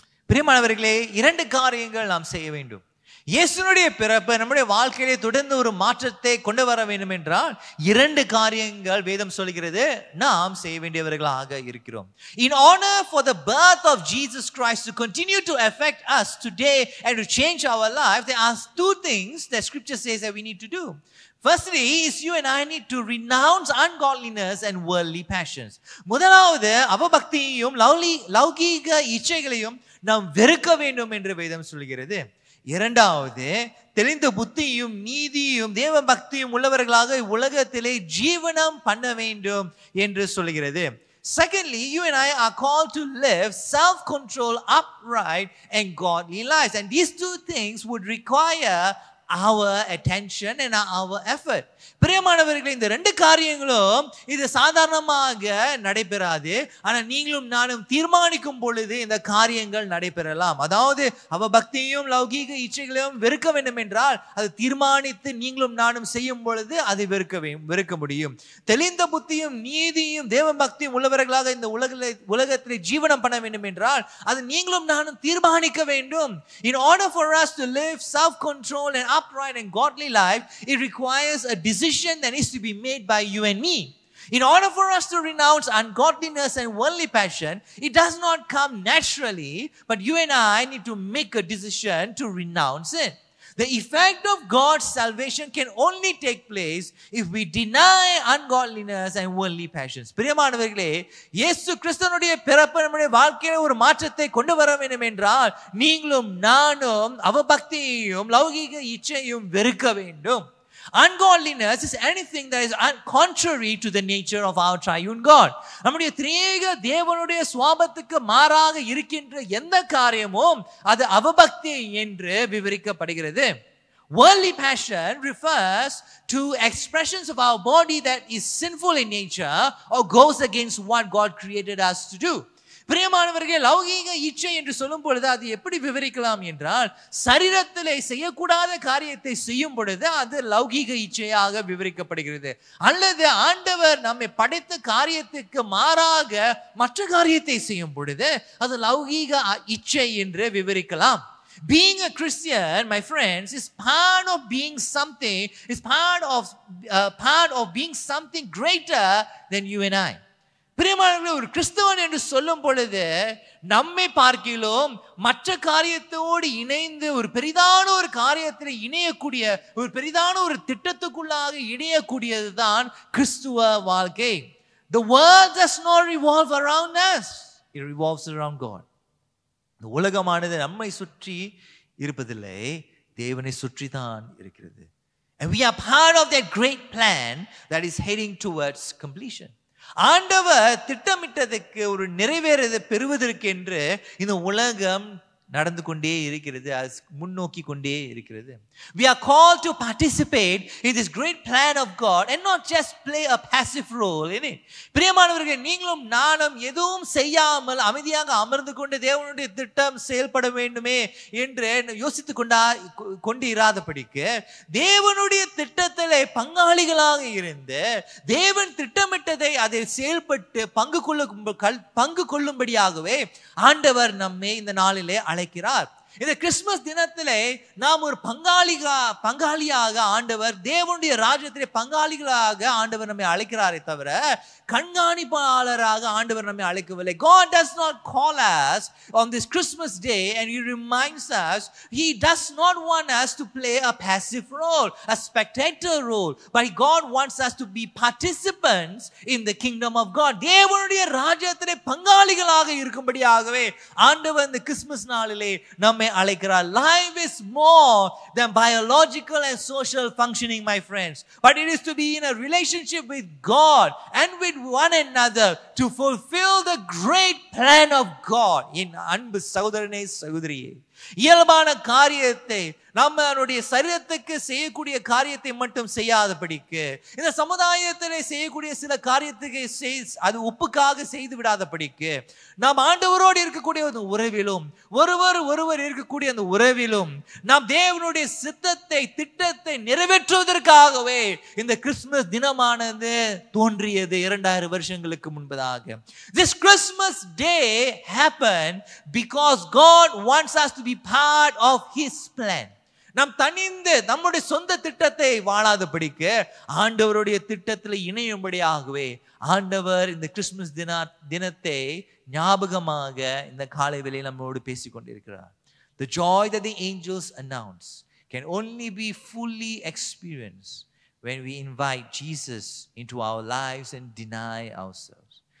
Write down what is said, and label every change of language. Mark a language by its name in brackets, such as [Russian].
[Tamil] பிரியமானவர்களே, 2 காரியங்கள் நாம் செய்ய வேண்டும். இயேசுனுடைய பிறப்பு நம்முடைய வாழ்க்கையிலே தொடர்ந்து ஒரு மாற்றத்தை கொண்டு வர வேண்டும் என்றால் 2 காரியங்கள் வேதம் சொல்கிறது நாம் செய்ய வேண்டியவர்களாக இருக்கிறோம். [English] In order for the birth of Jesus Christ to continue to affect us today and to change our life, there are 2 things that scripture says that we need to do. Firstly, is you and I need to renounce ungodliness and worldly passions. [Tamil] முதலாவது அவபக்தியையும் லௌகீக இச்சைகளையும் நாம் வெறுக்க வேண்டும் என்று வேதம் சொல்கிறது. இரண்டாவது, தெளிந்த புத்தியும் நீதியும் தேவ பக்தியும் உள்ளவர்களாக உலகத்திலே ஜீவனம் பண்ண வேண்டும் என்று சொல்கிறது. [English] Secondly, you and I are called to live self-control, upright and godly lives. And these 2 things would require our attention and our effort. [Tamil] பிரியமானவர்களே, இந்த ரெண்டு காரியங்களும் இது சாதாரணமாக நடைபெறாது. ஆனால் நீங்களும் நானும் தீர்மானிக்கும் பொழுது இந்த காரியங்கள் நடைபெறலாம். அதாவது அவபக்தியையும் லௌகீக இச்சைகளையும் வெறுக்க வேண்டும் என்றால் அது தீர்மானித்து நீங்களும் நானும் செய்யும் பொழுது அதை வெறுக்க முடியும். தெளிந்த புத்தியும் நீதியும் தேவ பக்தியும் உள்ளவர்களாக இந்த உலகத்திலே ஜீவனம் பண்ண வேண்டும் என்றால் அது நீங்களும் நானும் தீர்மானிக்க வேண்டும். [English] In order for us to live self-controlled and upright and godly life, it requires a decision that needs to be made by you and me. In order for us to renounce ungodliness and worldly passion, it does not come naturally, but you and I need to make a decision to renounce it. The effect of God's salvation can only take place if we deny ungodliness and worldly passions. [Tamil] பிரியமானவர்களே, இயேசு கிறிஸ்துவினுடைய பிறப்பு நம்முடைய வாழ்க்கையில ஒரு மாற்றத்தை கொண்டு வர வேண்டும் என்றால் நீங்களும் நானும் அவபக்தியையும் லௌகீக இச்சையும் வெறுக்க வேண்டும். [English] Ungodliness is anything that is contrary to the nature of our triune God. [Tamil] நம்முடைய திரியேக தேவனுடைய சுபாவத்துக்கு மாறாக இருக்கின்ற எந்த காரியமும் அது அவபக்தி என்று விவரிக்கப்படுகிறது. [English] Worldly passion refers to expressions of our body that is sinful in nature or goes against what God created us to do. [Tamil] பிரியமானவர்களே, லௌகீக இச்சை என்று சொல்லும் பொழுது அது எப்படி விவரிக்கலாம் என்றால் சரீரத்திலே செய்யக்கூடாத காரியத்தை செய்யும் பொழுது அது லௌகீக இச்சையாக விவரிக்கப்படுகிறது. அல்லது ஆண்டவர் நம்மை படைத்த காரியத்துக்கு மாறாக மற்ற காரியத்தை செய்யும் பொழுது அது லௌகீக இச்சை என்று விவரிக்கலாம். [English] Being a Christian, my friends, is part of being something, is part of being something greater than you and I. [Tamil] பிரியமானவர்களே, ஒரு கிறிஸ்தவன் என்று சொல்லும் பொழுது நம்மை பார்க்கிலும் மற்ற காரியத்தோடு இணைந்து ஒரு பெரிதான ஒரு காரியத்தில் இணையக்கூடிய ஒரு பெரிதான ஒரு திட்டத்துக்குள்ளாக இணையக்கூடியதுதான் கிறிஸ்துவ வாழ்க்கை. [English] The world does not revolve around us. It revolves around God. [Tamil] இந்த உலகமானது நம்மை சுற்றி இருப்பதில்லை, தேவனை சுற்றி தான் இருக்கிறது. [English] And we are part of that great plan that is heading towards completion. [Tamil] ஆண்டவர் திட்டமிட்டதுக்கு ஒரு நிறைவேறதை பெறுவதற்கு என்று இந்த உலகம் நடந்து கொண்டே இருக்கிறது, முன்னோக்கி கொண்டே இருக்கிறது. [English] We are called to participate in this great plan of God and not just play a passive role in it. [Tamil] பிரியமானவர்களே, நீங்களும் நானும் எதுவும் செய்யாமல் அமைதியாக அமர்ந்து கொண்டு தேவனுடைய திட்டம் செயல்பட வேண்டுமே என்று யோசித்து கொண்டு இராதபடிக்கு தேவனுடைய திட்டத்திலே பங்காளிகளாக இருந்து தேவன் திட்டமிட்டதை அதை செயல்பட்டு பங்கு கொள்ளும்படியாகவே ஆண்டவர் நம்மை இந்த நாளிலே அழைக்கிறார். இந்த கிறிஸ்துமஸ் தினத்திலே நாம் ஒரு பங்காளியாக ஆண்டவர் தேவனுடைய ராஜ்யத்திலே பங்காளிகளாக ஆண்டவர் நம்மை அழைக்கிறாரே தவிர கண்காணிப்பாளராக ஆண்டவர் நம்மை அழைக்கவில்லை. [English] God does not call us on this Christmas day and he reminds us, he does not want us to play a passive role, a spectator role, but God wants us to be participants in the kingdom of God. [Tamil] தேவனுடைய ராஜ்யத்திலே பங்காளிகளாக இருக்கும்படியாகவே ஆண்டவர் இந்த Christmas நாளிலே நம்மை அழைக்கிறார். [English] Life is more than biological and social functioning, my friends, but it is to be in a relationship with God and with one another to fulfill the great plan of God. [Tamil] In அன்பு சகோதரனே சகோதரியே, இயல்பான காரியத்தை நம்மளுடைய சரீரத்துக்கு செய்யக்கூடிய காரியத்தை மட்டும் செய்யாதபடிக்கு இந்த சமுதாயத்திலே செய்யக்கூடிய சில காரியத்துக்கு அது ஒப்புக்காக செய்து விடாதபடிக்கு நாம் ஆண்டவரோடு இருக்கக்கூடிய அந்த உறவிலும் ஒருவர் இருக்கக்கூடிய அந்த உறவிலும் நாம் தேவனுடைய திட்டத்தை நிறைவேற்றுவதற்காகவே இந்த கிறிஸ்துமஸ் தினமானது தோன்றியது 2000 வருஷங்களுக்கு முன்பதாக. [English] This Christmas day happened because God wants us to be part of his plan. [Tamil] நாம் தனிந்து நம்முடைய சொந்த திட்டத்தை வாழாதபடிக்கு ஆண்டவருடைய திட்டத்தில் இணையும்படியாகவே ஆண்டவர் இந்த கிறிஸ்துமஸ் தினத்தை ஞாபகமாக இந்த காலை வேளையில் நம்மோடு பேசிக் கொண்டிருக்கிறார். [English] The joy that the angels announce can only be fully experienced when we invite Jesus into our lives and deny ourselves.